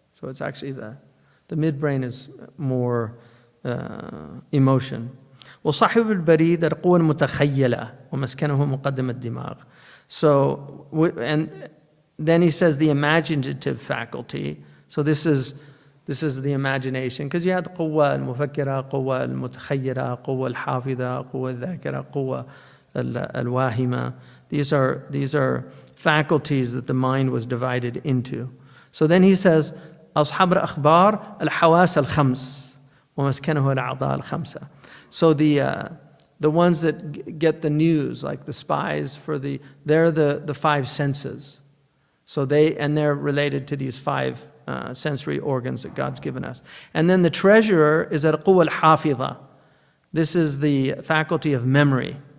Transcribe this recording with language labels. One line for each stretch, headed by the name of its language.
English: So it's actually the midbrain is more emotion.
Arabic: وصاحب البريد القوة المتخيلة ومسكنه مقدم الدماغ.
English: So, and then he says the imaginative faculty. So this is the imagination, because you had
Arabic: قوة المفكرة, قوة المتخيلة, قوة الحافظة, قوة الذاكرة, قوة الواهمة.
English: These are faculties that the mind was divided into. So then he says
Arabic: أصحاب الأخبار الحواس الخمس ومسكنه الأعضاء الخمسة.
English: So the ones that get the news, like the spies, they're the five senses. So they're related to these five sensory organs that God's given us. And then the treasurer is al-quwa al-hafidha. This is the faculty of memory.